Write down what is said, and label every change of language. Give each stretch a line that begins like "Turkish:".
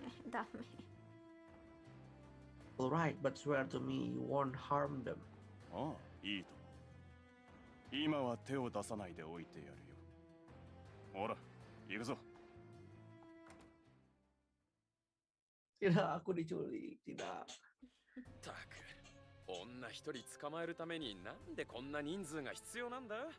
Japanese: ダメ。
English: Alright, but swear to me you won't harm them.
Japanese: ああ、いいとも。今は手を出さないでおいてやるよ。ほら、行くぞ。
Indonesian: Tidak, aku diculik. Tidak.
Japanese: たく、女一人捕まえるためになんでこんな人数が必要なんだ？